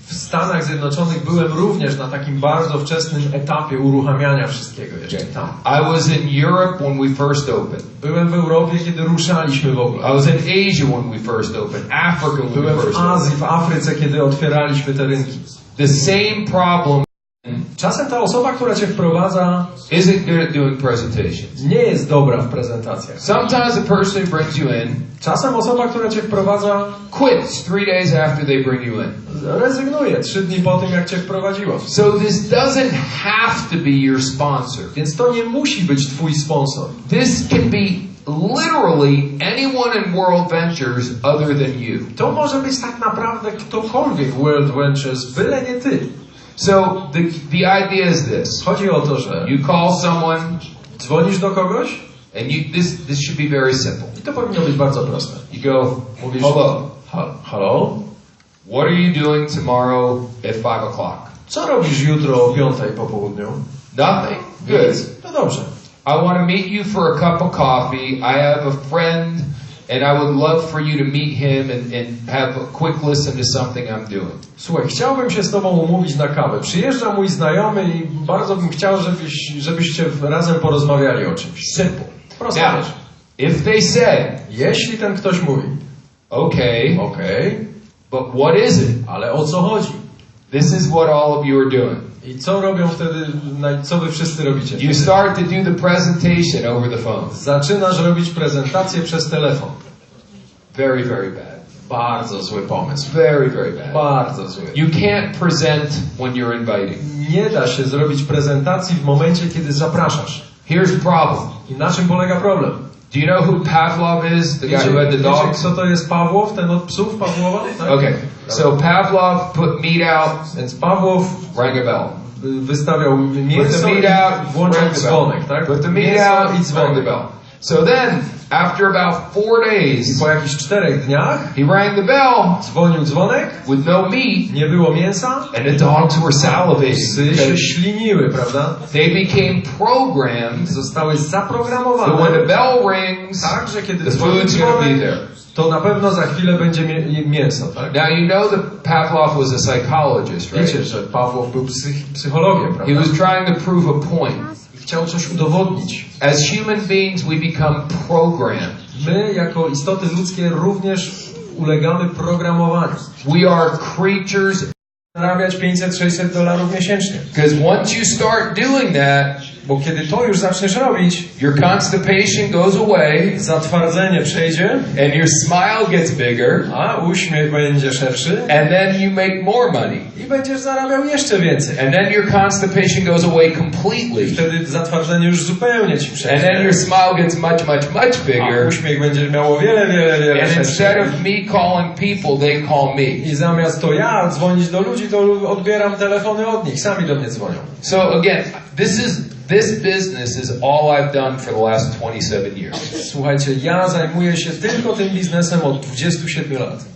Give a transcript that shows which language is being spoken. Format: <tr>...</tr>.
<pl>W Stanach Zjednoczonych byłem również na takim bardzo wczesnym etapie uruchamiania wszystkiego jeszcze tam.</pl> <en>I was in Europe when we first opened.</en> <pl>Byłem w Europie, kiedy ruszaliśmy w ogóle.</pl> <en>I was in Asia when we first opened. Africa when</en> <pl>Byłem</pl> <en>we first</en> <pl>w Azji,</pl> <en>opened.</en> <pl>w Afryce, kiedy otwieraliśmy te rynki.</pl> <en>The same problem.</en> <pl>Czasem ta osoba, która cię wprowadza,</pl> <en>isn't good at doing presentations.</en> <pl>nie jest dobra w prezentacjach.</pl> <en>Sometimes a person who brings you in,</en> <pl>czasem osoba, która cię wprowadza,</pl> <en>quits 3 days after they bring you in.</en> <pl>Rezygnuje 3 dni po tym, jak cię wprowadziło.</pl> <en>So this doesn't have to be your sponsor.</en> <pl>Więc to nie musi być twój sponsor.</pl> <en>This can be literally anyone in World Ventures other than you.</en> <pl>To może być tak naprawdę ktokolwiek w World Ventures, byle nie ty.</pl> <en>So the idea is this.</en> <pl>Chodzi o to, że</pl> <en>you call someone,</en> <pl>dzwonisz do kogoś,</pl> <en>and this should be very simple.</en> <pl>I to powinno być bardzo proste.</pl> <en>You go,</en> <pl>mówisz,</pl> <en>hello. Hello? What are you doing tomorrow at 5 o'clock?</en> <pl>Co robisz jutro o 5 po południu?</pl> <en>Nothing. Good.</en> <pl>No dobrze.</pl> <en>I want to meet you for a cup of coffee. I have a friend, and I would love for you to meet him and have a quick listen to something I'm doing.</en> <pl>Słuchaj, chciałbym się z tobą umówić na kawę. Przyjeżdża mój znajomy i bardzo bym chciał, żebyście razem porozmawiali o czymś.</pl> <en>Simple.</en> <pl>Prosta</pl> <en>Now,</en> <pl>rzecz.</pl> <en>if they say,</en> <pl>jeśli ten ktoś mówi,</pl> <en>okay, but what is it?</en> <pl>Ale o co chodzi?</pl> <en>This is what all of you are doing.</en> <pl>I co robią wtedy, co wy wszyscy robicie?</pl> <en>You start to do the presentation over the phone.</en> <pl>Zaczynasz robić prezentację przez telefon.</pl> <en>Very, very bad.</en> <pl>Bardzo zły pomysł.</pl> <en>Very, very bad.</en> <pl>Bardzo zły.</pl> <en>You can't present when you're inviting.</en> <pl>Nie da się zrobić prezentacji w momencie, kiedy zapraszasz.</pl> <en>Here's the problem.</en> <pl>I na czym polega problem?</pl> <en>Do you know who Pavlov is? The guy who had the dog?</en> <pl>Wiecie, kto to jest Pawłow? Ten od psów Pawłowa? Tak?</pl> <en>Okay. So Pavlov put meat out.</en> <pl>Więc Pawłow</pl> <en>rang a bell.</en> <pl>Wystawiał mięso i włączał dzwonek, tak?</pl> <en>Put the meat out</en> <pl>i dzwonek.</pl> <en>So then, after about 4 days,</en> <pl>i po jakichś 4 dniach,</pl> <en>he rang the bell,</en> <pl>dzwonił dzwonek,</pl> <en>with no meat,</en> <pl>nie było mięsa,</pl> <en>and the dogs were salivating.</en> <pl>Psy się śliniły, prawda?</pl> <en>They became programmed,</en> <pl>zostały zaprogramowane,</pl> <en>so when the bell rings,</en> <pl>tak, że kiedy</pl> <en>the food's going to be there.</en> <pl>To na pewno za chwilę będzie mięso, tak?</pl> <en>Now you know that Pavlov was a psychologist, right?</en> <pl>Wiecie, że Pawłow był psychologiem, prawda?</pl> <en>He was trying to prove a point.</en> <pl>Chciał coś udowodnić.</pl> <en>As human beings, we become programmed.</en> <pl>My, jako istoty ludzkie, również ulegamy programowaniu.</pl> <en>We are creatures.</en> <pl>Zarabiać $500-600 miesięcznie.</pl> <en>Because once you start doing that,</en> <pl>bo kiedy to już zaczniesz robić,</pl> <en>your constipation goes away,</en> <pl>zatwardzenie przejdzie,</pl> <en>and your smile gets bigger,</en> <pl>a uśmiech będzie szerszy,</pl> <en>and then you make more money.</en> <pl>I będziesz zarabiał jeszcze więcej.</pl> <en>And then your constipation goes away completely.</en> <pl>Wtedy zatwardzenie już zupełnie ci przejdzie.</pl> <en>And then your smile gets much bigger.</en> <pl>A uśmiech będziesz miał o wiele</pl> <en>and</en> <pl>szerszy.</pl> <en>Instead of me calling people, they call me.</en> <pl>I zamiast to ja dzwonić do ludzi, to odbieram telefony od nich. Sami do mnie dzwonią.</pl> <en>So again, this business is all I've done for the last 27 years.</en> <pl>Słuchajcie, ja zajmuję się tylko tym biznesem od 27 lat.</pl>